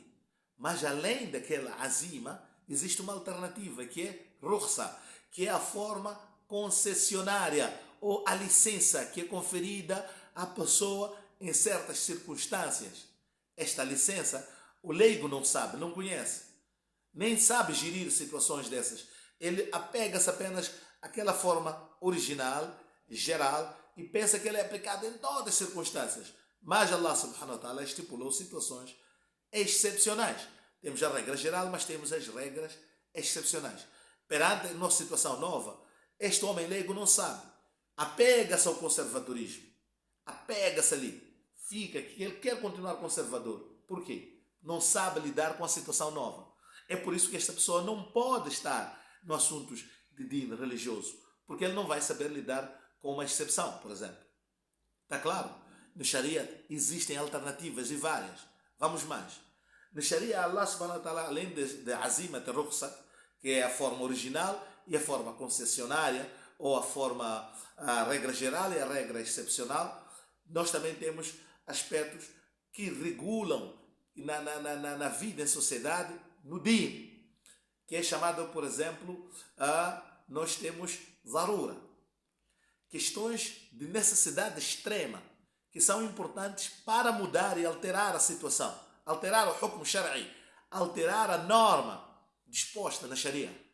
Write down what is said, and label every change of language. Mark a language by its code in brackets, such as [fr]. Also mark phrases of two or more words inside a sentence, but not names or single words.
[pt] Mas além daquela azima, existe uma alternativa que é rukhsa, que é a forma concessionária ou a licença que é conferida à pessoa em certas circunstâncias. Esta licença, o leigo não sabe, não conhece, nem sabe gerir situações dessas. Ele apega-se apenas àquela forma original, geral, e pensa que ela é aplicada em todas as circunstâncias. Mas [ar] الله سبحانه وتعالى [pt] estipulou situações excepcionais. Temos a regra geral, mas temos as regras excepcionais. Perante a nossa situação nova, este homem leigo não sabe. Apega-se ao conservadorismo. Apega-se ali. Fica que ele quer continuar conservador. Por quê? Não sabe lidar com a situação nova. É por isso que esta pessoa não pode estar no assuntos de din religioso, porque ele não vai saber lidar com uma exceção, por exemplo. Está claro? No Sharia existem alternativas e várias. Vamos mais. No Sharia, [ar] الله سبحانه وتعالى, [pt] além de azima, de rukhsat, que é a forma original e a forma concessionária, ou a regra geral e a regra excepcional, nós também temos aspectos que regulam na vida em sociedade, no din, que é chamado, por exemplo, nós temos zarura, questões de necessidade extrema, que são importantes para mudar e alterar a situação, alterar o [ar] حكم شرعي, [pt] alterar a norma disposta na Sharia.